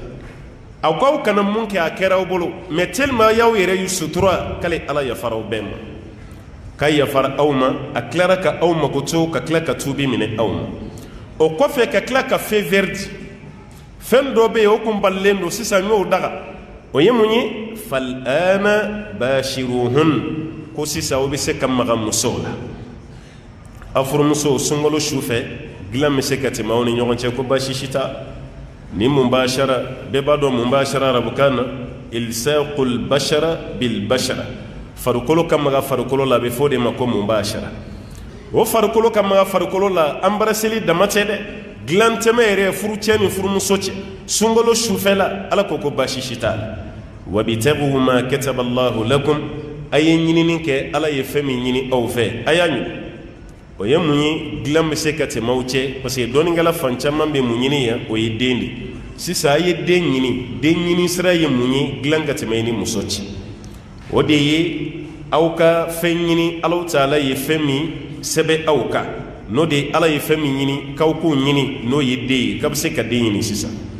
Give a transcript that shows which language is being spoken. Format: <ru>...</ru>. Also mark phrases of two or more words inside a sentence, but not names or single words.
<bm>aw k'aw kana mun kɛ a kɛra aw bolo</bm> <fr>mais tellement</fr> <bm>y'aw yɛrɛ y'u sutura k'ale ala yafara aw bɛɛ ma ka yafara aw ma a tilara ka aw mago to ka tila ka tuubi minɛ aw ma o kɔfɛ ka tila ka fɛn vert di fɛn dɔ bɛ yen o kun balilen don sisan n y'o daga o ye mun ye</bm> <ar>فالآن باشروهن</ar> <bm>ko sisan o bɛ se ka maga musow la a furumusow sunkalo su fɛ dilan bɛ se ka tɛmɛ aw ni ɲɔgɔn cɛ ko baasi si t'a ni mubashara bɛɛ b'a dɔn mubashara arabukan na</bm> <ar>إلصاق البشرة بالبشرة</ar> <bm>farikolo ka maga farikolo la a bɛ fɔ de ma ko mubashara o farikolo ka maga farikolo la embrasseli dama tɛ dɛ dilan tɛmɛ yɛrɛ furucɛ ni furumuso cɛ sunkalo sufɛla ala ko ko baasi si t'a la</bm> <ar>وابتغوا ما كتب الله لكم</ar> <bm>a ye ɲinini kɛ ala ye fɛn min ɲini aw fɛ a y'a ɲini o ye mun ye dilan bɛ se ka tɛmɛ aw cɛ parce que dɔnnikɛla fan caman bɛ mun ɲini yan o ye den de sisan a ye den ɲini sira ye mun ye dilan ka tɛmɛ i ni muso cɛ o de ye aw ka fɛn ɲini ala taala ye fɛn min sɛbɛn aw kan n'o de ye ala ye fɛn min ɲini k'aw k'o ɲini n'o ye den ye k'a bɛ se ka den ɲini sisan</bm>